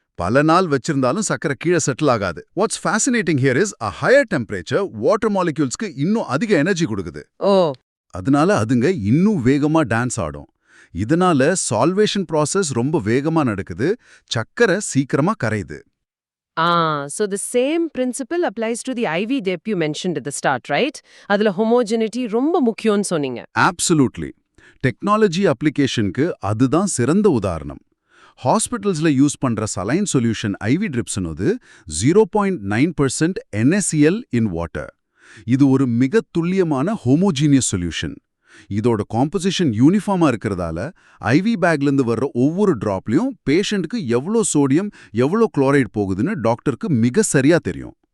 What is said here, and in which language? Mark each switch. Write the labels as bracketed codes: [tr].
[ta] பல நாள் வச்சிருந்தாலும் சர்க்கரை கீழே செட்டில் ஆகாது. [en] what's fascinating here is a higher temperature [ta] water மாலிக்யூல்ஸ்க்கு இன்னும் அதிக எனர்ஜி கொடுக்குது. ஓ. அதனால அதுங்க இன்னும் வேகமா டான்ஸ் ஆடும். இதனால சால்வேஷன் ப்ராசஸ் ரொம்ப வேகமா நடக்குது, சக்கரை சீக்கிரமா கரையுது. [en] So the same principle applies to the IV dip you mentioned at the start, right? [ta] அதுல homogeneity ரொம்ப முக்கியம்னு சொன்னீங்க. [en] Absolutely. [ta] டெக்னாலஜி அப்ளிகேஷனுக்கு அதுதான் சிறந்த உதாரணம். ஹாஸ்பிட்டல்ஸ்ல யூஸ் பண்ற saline solution IV ட்ரிப்ஸ்னது 0.9% NaCl in water. இது ஒரு மிக துல்லியமான ஹோமோஜீனியஸ் சொல்யூஷன். இதோட காம்போசிஷன் யூனிஃபார்மா இருக்கிறதால IV பேக்லேருந்து வர்ற ஒவ்வொரு டிராப்லையும் பேஷண்ட்டுக்கு எவ்வளோ சோடியம் எவ்வளோ குளோரைட் போகுதுன்னு டாக்டருக்கு மிக சரியா தெரியும்.